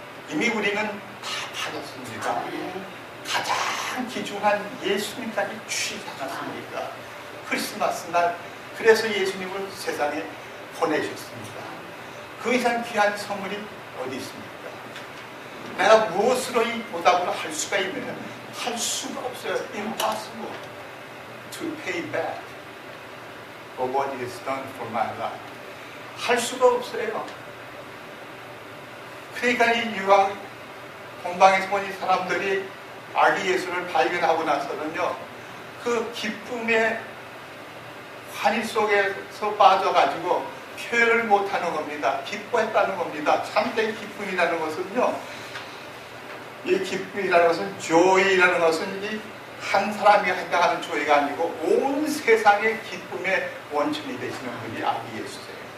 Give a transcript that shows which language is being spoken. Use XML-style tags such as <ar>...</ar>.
<ko>이미 우리는 다 받았습니다. 가장 귀중한 예수님까지 주시지 않았습니까? 크리스마스 날 그래서 예수님을 세상에 보내셨습니다. 그 이상 귀한 선물이 어디 있습니까? 내가 무엇으로 이 보답을 할 수가 있느냐? 할 수가 없어요.</ko> <en>Impossible to pay back for what is done for my life.</en> <ko>할 수가 없어요. 그러니까 이 유황 동방에서 온 이 사람들이 아기 예수를 발견하고 나서는요, 그 기쁨의 환희 속에서 빠져가지고 표현을 못하는 겁니다. 기뻐했다는 겁니다. 참된 기쁨이라는 것은요, 이 기쁨이라는 것은 joy라는 것은 이 한 사람이 해당하는 joy가 아니고 온 세상의 기쁨의 원천이 되시는 분이 아기 예수세요.</ko>